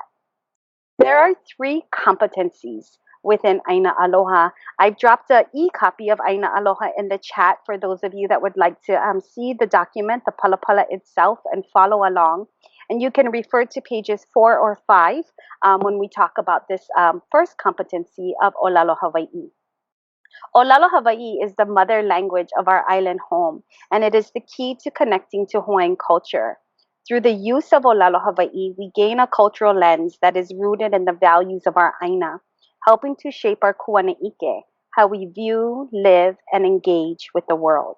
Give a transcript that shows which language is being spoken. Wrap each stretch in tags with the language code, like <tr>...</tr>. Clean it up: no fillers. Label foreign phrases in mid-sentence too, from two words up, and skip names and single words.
<en>There are 3 competencies within Aina Aloha. I've dropped an e-copy of Aina Aloha in the chat for those of you that would like to see the document, the palapala itself, and follow along. And you can refer to pages 4 or 5 when we talk about this first competency of</en> <haw>ʻōlelo Hawaiʻi. ʻōlelo Hawaiʻi</haw> <en>is the mother language of our island home, and it is the key to connecting to Hawaiian culture. Through the use of</en> <haw>ʻōlelo Hawaiʻi,</haw> <en>we gain a cultural lens that is rooted in the values of our Aina, helping to shape our kuanaʻike, how we view, live, and engage with the world.</en>